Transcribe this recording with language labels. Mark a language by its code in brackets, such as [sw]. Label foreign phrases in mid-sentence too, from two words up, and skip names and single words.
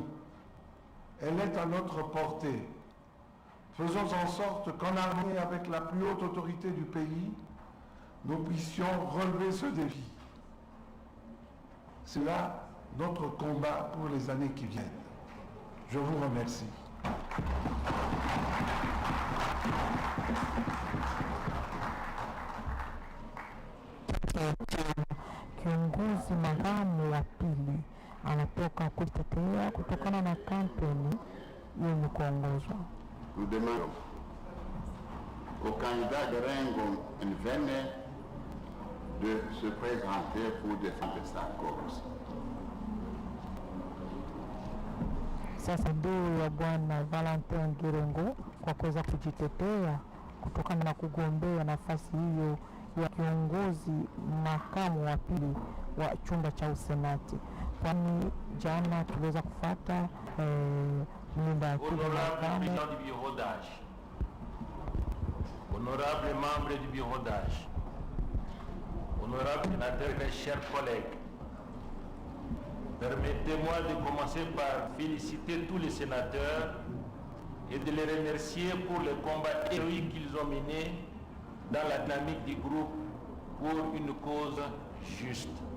[fr] Elle est à notre portée. Faisons en sorte qu'en harmonie avec la plus haute autorité du pays, nous puissions relever ce défi. C'est là notre combat pour les années qui viennent. Je vous remercie. [sw] Kiongozi makamu wa pili anatoka kujitetea kutokana na kampeni yenye kuongozwa. [fr] Nous demandons au candidat de Rengo Nvene de se présenter pour défendre sa cause. [sw] Sasa ndio ya Bwana Valentin Girengo kwa kuweza kujitetea kutokana na kugombea nafasi hiyo ya kiongozi makamu wa pili wa chumba cha usenati. Kwani jana tuliweza kufuata muda ya pili [fr] Honorable [sw] makamo. [fr] président du bureau d'âge, honorable membre du bureau d'âge, honorable sénateur, mes chers collègues, permettez-moi de commencer par féliciter tous les sénateurs et de les remercier pour le combat héroïque qu'ils ont mené dans la dynamique du groupe pour une cause juste.